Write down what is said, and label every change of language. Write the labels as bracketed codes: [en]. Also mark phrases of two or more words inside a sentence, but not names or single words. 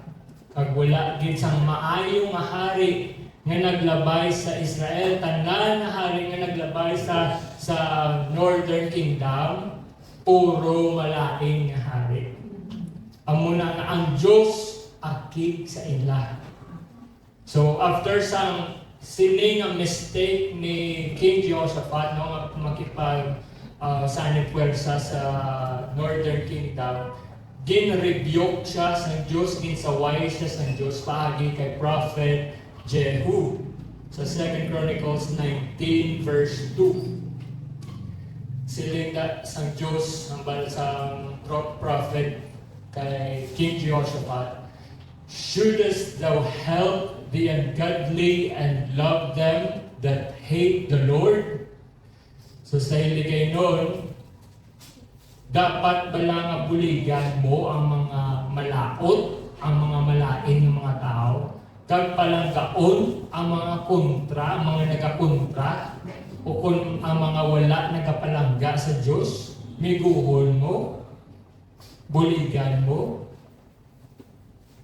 [hil] Kag wala gid sang maayo nga hari nga naglabay sa Israel, tanan na hari nga naglabay sa Northern Kingdom, puro malaing nga hari. Amo na nga ang Diyos akig sa ila. So after sang sining nga mistake ni King Jehoshaphat no nga [tl] makipag sanib puwersa [hil] sa Northern Kingdom, gin-rebuke siya sa Diyos, ginsaway siya sa Diyos paagi kay Prophet Jehu sa 2 Chronicles 19 verse 2. Siling sa Diyos ang balasang prophet kay King Jehoshaphat, [en] "Shouldest thou help the ungodly and love them that hate the Lord?" [hil] So sa hiligay nun, dapat ba lang nga buligan mo ang mga malaot, ang mga malain ng mga tao? Kag palanggaon ang mga kontra, ang mga nagakontra, o kung ang mga wala nagapalangga sa Diyos, miguhol mo, buligan mo.